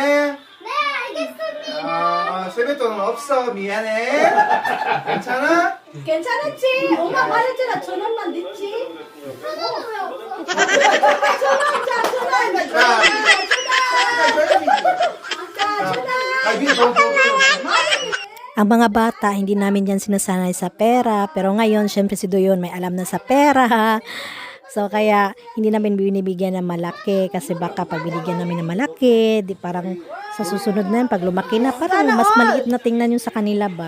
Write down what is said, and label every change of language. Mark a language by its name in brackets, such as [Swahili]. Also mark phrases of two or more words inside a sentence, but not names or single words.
[Korean] 네, 알겠습니다. 세뱃돈은 없어. 미안해. 괜찮아? 괜찮았지? 엄마 말했잖아. 1,000원만 냈지? 저는 왜 없어? 1,000원, 자, 1,000원. 아, 위에 돈 [Filipino] Ang mga bata, hindi namin yan sinasanay sa pera. Pero ngayon, syempre si Doyon may alam na sa pera. So, kaya hindi namin binibigyan ng malaki. Kasi baka pag binigyan namin ng malaki, di parang sa susunod na yun, pag lumaki na, parang mas maliit na tingnan yun sa kanila ba.